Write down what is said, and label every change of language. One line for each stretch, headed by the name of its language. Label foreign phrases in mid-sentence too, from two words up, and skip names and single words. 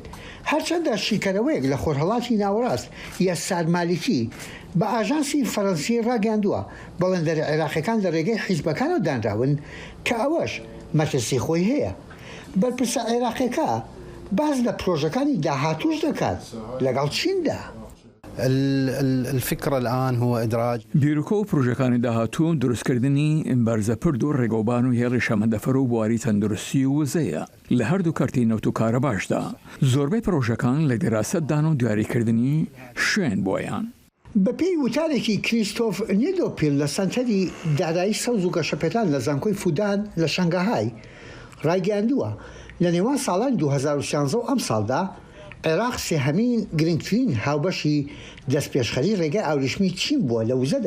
Central Kurdish: هەرچەندە شیکەرەوەیەک لە خۆرهەڵاتی ناوەڕاست یا سارمالیکی بە ئاژانسی فەڕەنسی ڕاگەاندووە بەڵێندەری عێراقیەکان لە ڕێگەی حیزبەکانەوە دانراون کە ئەوەش مەترسی خۆی هەیە. بەرپرسە عێراقیەکە باز لە پرۆژەکانی داهاتوش دەکات لەگەڵ چیندا.
Arabic: الفكرة الآن هو إدراج
Central Kurdish: بیرۆکە و پرۆژەکانی داهاتوو دروستکردنی بەرزەپرد و ڕێگەوبان و هێڵی شەمەندەفەر و بواری تەندروستی و وزەیە لە هەردوو کارتی نەوت و کارە باشدا زۆربەی پرۆژەکان لە دراستدان و دیاریکردنی شوێن بۆیان. بەپێی وتارێکی کریستۆف نێدۆپیل لە سەنتەری دارایی سەوز و گەشەپێتان لە زانکۆی فودان لە شەنگەهای ڕایگەاندووە لە نێوان ساڵانی 2016 و ئەم ساڵدا عێراق سێهەمین گرنگترین هاوبەشی دەستپێشخەری ڕێگای ئاوریشمی چین بووە لە وزەدا.